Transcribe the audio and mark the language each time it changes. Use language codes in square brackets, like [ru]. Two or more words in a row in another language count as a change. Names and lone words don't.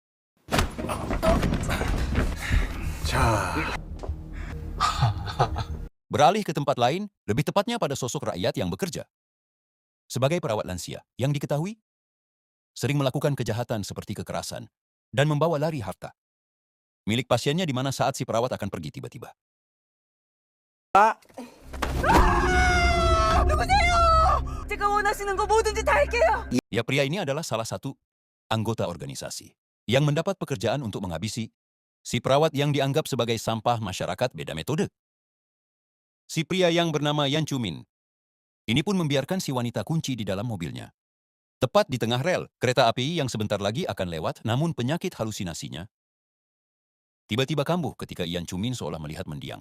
[id] Beralih ke tempat lain, lebih tepatnya pada sosok rakyat yang bekerja sebagai perawat lansia, yang diketahui sering melakukan kejahatan seperti kekerasan dan membawa lari harta milik pasiennya di mana saat si perawat akan pergi tiba-tiba. [ko] 누구세요? 제가 원하시는 거 뭐든지 다 할게요. [id] Ya, pria ini adalah salah satu anggota organisasi yang mendapat pekerjaan untuk menghabisi si perawat yang dianggap sebagai sampah masyarakat. Beda metode. Si pria yang bernama Yan Chumin ini pun membiarkan si wanita kunci di dalam mobilnya. Tepat di tengah rel kereta api yang sebentar lagi akan lewat, namun penyakit halusinasinya tiba-tiba kambuh ketika Yan Chumin seolah melihat mendiang.